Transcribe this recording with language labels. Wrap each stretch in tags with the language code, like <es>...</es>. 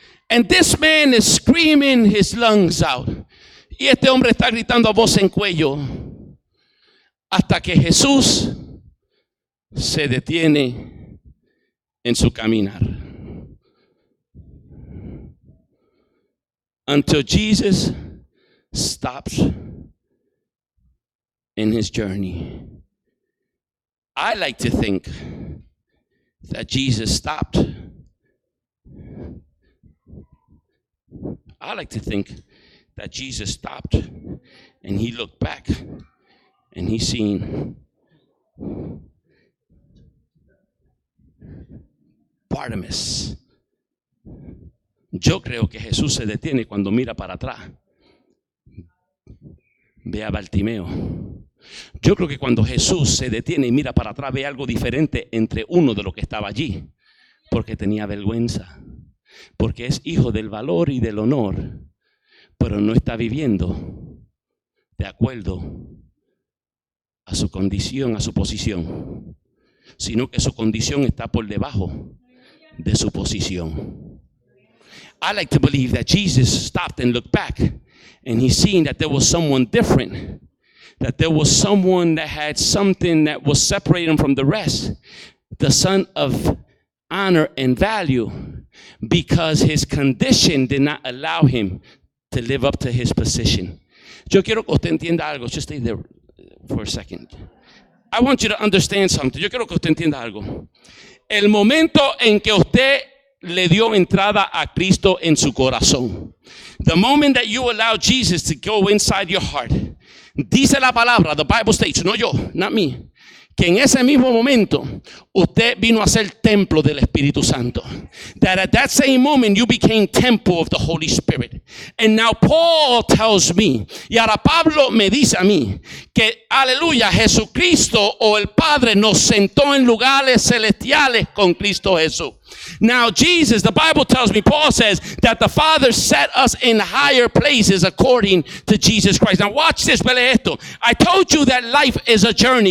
<en>And this man is screaming his lungs out.</en> <es>Y este hombre está gritando a voz en cuello hasta que Jesús se detiene en su caminar.</es> <en>Until Jesus stops in his journey. I like to think that Jesus stopped. I like to think that Jesus stopped and he looked back and he seen Bartimaeus.</en> <es>Yo creo que Jesús se detiene cuando mira para atrás. Ve a Bartimeo. Yo creo que cuando Jesús se detiene y mira para atrás, ve algo diferente entre uno de los que estaba allí. Porque tenía vergüenza. Porque es hijo del valor y del honor. Pero no está viviendo de acuerdo a su condición, a su posición. Sino que su condición está por debajo de su posición.</es> <en>I like to believe that Jesus stopped and looked back and he seen that there was someone different, that there was someone that had something that was separating him from the rest, the son of honor and value, because his condition did not allow him to live up to his position.</en> <es>Yo quiero que usted entienda algo.</es> <en>Just stay there for a second. I want you to understand something.</en> <es>Yo quiero que usted entienda algo. El momento en que usted le dio entrada a Cristo en su corazón.</es> <en>The moment that you allow Jesus to go inside your heart.</en> <es>Dice la palabra,</es> <en>the Bible states,</en> <es>no yo,</es> <en>not me,</en> <es>que en ese mismo momento usted vino a ser templo del Espíritu Santo.</es> <en>That at that same moment you became temple of the Holy Spirit. And now Paul tells me,</en> <es>y ahora Pablo me dice a mí, que aleluya, Jesucristo o el Padre nos sentó en lugares celestiales con Cristo Jesús.</es> <en>Now Jesus, the Bible tells me, Paul says that the Father set us in higher places according to Jesus Christ. Now watch this,</en> <es>vele esto.</es> <en>I told you that life is a journey.</en>